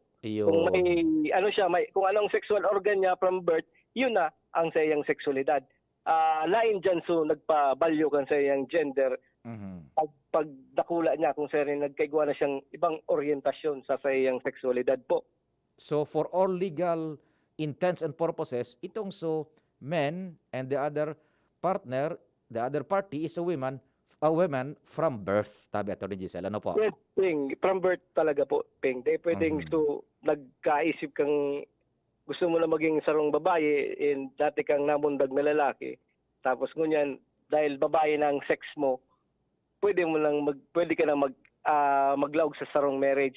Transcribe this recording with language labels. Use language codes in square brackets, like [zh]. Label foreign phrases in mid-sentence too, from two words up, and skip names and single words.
[tl] Kung may kung anong sexual organ niya [en] from birth, [tl] yun na ang sayang sexualidad. [bik] Lain dyan so nagpabalyo kan sayang gender. Pag dakula niya kung saan nagkaigwa na siyang ibang orientasyon sa sayang sexualidad po. [en] So for all legal intents and purposes, itong men and the other party is a woman from birth, [bik] tabi Atty. Giselle. Ano po? [en] Yes, Ping. From birth talaga po, Ping. [bik] Di pwedeng nagkaisip kang gusto mo na maging sarong babae and dati kang namundag na lalaki. Tapos ngunyan, dahil babae na ang sex mo, pwede ka nang maglawag sa sarong marriage.